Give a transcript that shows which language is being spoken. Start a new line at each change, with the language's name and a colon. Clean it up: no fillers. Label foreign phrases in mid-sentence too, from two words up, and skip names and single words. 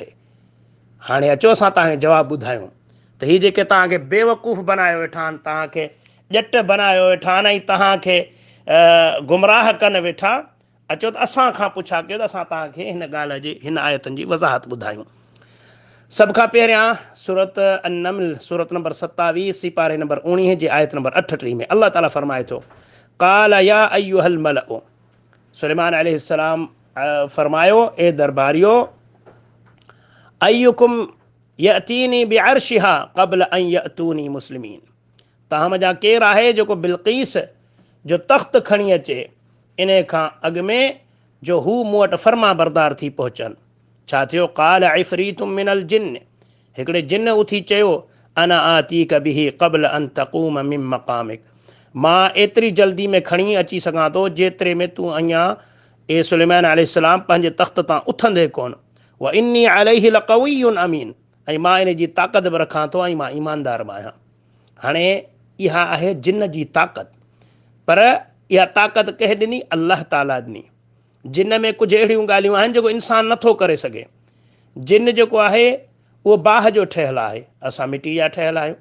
Sindhi: हाणे अचो असां तव्हांखे जवाबु ॿुधायूं त ही जेके तव्हांखे बेवकूफ़ बनायो वेठा आहिनि, तव्हांखे ॼट बनायो वेठा आहिनि ऐं तव्हांखे गुमराह कनि वेठा, अचो त असां खां पुछा कयो त असां तव्हांखे हिन ॻाल्हि जी, हिन आयतुनि जी वज़ाहत ॿुधायूं। सभ खां पहिरियां सूरत अन-नमल, सूरत नंबर 27, सिपारे नंबर 19 जी आयत नंबर 38 में अल्लाह ताला फरमाए थो,
Arabic: قال يا أيها الملأ,
Sindhi: सुलेमान अलैहिस्सलाम फरमायो, ए दरबारियो,
Arabic: أيكم يأتيني بعرشها قبل أن يأتوني مسلمين,
Sindhi: तव्हां मञा केरु आहे जेको बिल्क़ीस जो तख़्त खणी अचे इन खां अॻु में जो हू मूं वटि फर्मा बरदार थी पहुचनि। छा थियो?
Arabic: قال عفريت من الجن,
Sindhi: हिकिड़े जिन उथी चयो,
Arabic: أنا آتيك به قبل أن تقوم من مقامك,
Sindhi: मां एतिरी जल्दी में खणी अची सघां थो जेतिरे में तूं अञा ए सुलेमान अलैहिस्सलाम पंहिंजे तख़्त तां उथंदे कोन।
Arabic: وإني عليه لقوي أمين,
Sindhi: ऐं मां इन जी ताक़त बि रखां थो ऐं मां ईमानदार बि आहियां। हाणे इहा आहे जिन जी ताक़त, पर इहा ताक़त कंहिं ॾिनी? अल्लाह ताला ॾिनी। जिन में कुझु अहिड़ियूं ॻाल्हियूं आहिनि जेको इंसानु नथो करे सघे। जिन जेको आहे उहो बाहि जो ठहियलु आहे, असां मिटी जा ठहियलु आहियूं।